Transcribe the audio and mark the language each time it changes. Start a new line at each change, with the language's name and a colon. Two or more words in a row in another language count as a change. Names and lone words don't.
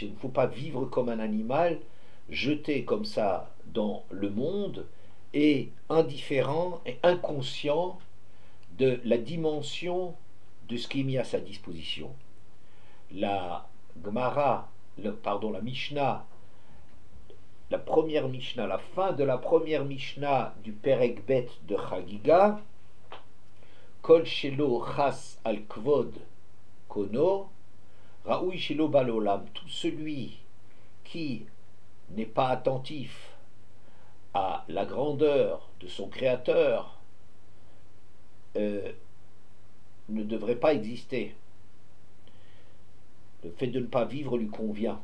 French: Il ne faut pas vivre comme un animal, jeté comme ça dans le monde et indifférent et inconscient de la dimension de ce qui est mis à sa disposition. La Gemara, la Mishnah, la première Mishnah, la fin de la première Mishnah du
Hebrew: פרק ב
French: de Chagiga,
Hebrew: כל שלא חס על כבוד קונו ראוי לו שלא בא לעולם,
French: tout celui qui n'est pas attentif à la grandeur de son Créateur ne devrait pas exister. Le fait de ne pas vivre lui convient.